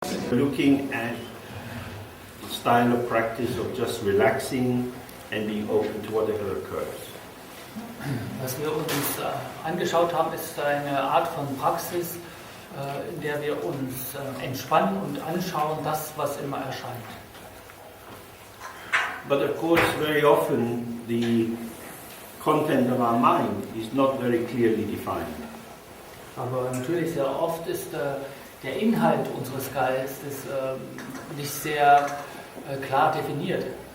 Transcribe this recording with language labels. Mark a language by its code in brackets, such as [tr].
[en] looking at the style of practice of just relaxing and being open to whatever occurs. [de] Was wir uns angeschaut haben, ist eine Art von Praxis, in der wir uns entspannen und anschauen, das, was immer erscheint. [en] But of course, very often the content of our mind is not very clearly defined. [de] Aber natürlich sehr oft ist der Inhalt unseres Geistes nicht sehr klar definiert.